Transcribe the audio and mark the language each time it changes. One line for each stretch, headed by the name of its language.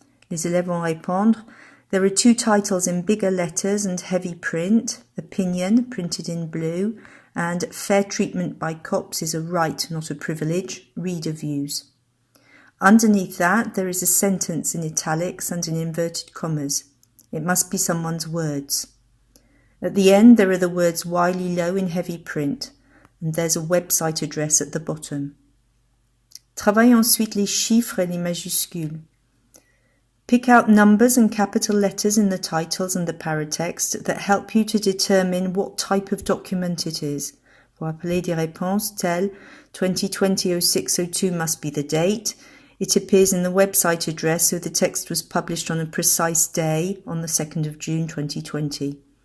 French: Les élèves vont répondre,
English: there are 2 titles in bigger letters and heavy print, opinion, printed in blue, and fair treatment by cops is a right, not a privilege, reader views. Underneath that, there is a sentence in italics and in inverted commas. It must be someone's words. At the end, there are the words Wiley Low in heavy print, and there's a website address at the bottom.
French: Travaillez ensuite les chiffres et les majuscules.
English: Pick out numbers and capital letters in the titles and the paratext that help you to determine what type of document it is.
French: Pour appeler des réponses telles 2020-0602
English: must be the date. It appears in the website address, so the text was published on a precise day, on the 2nd of June 2020.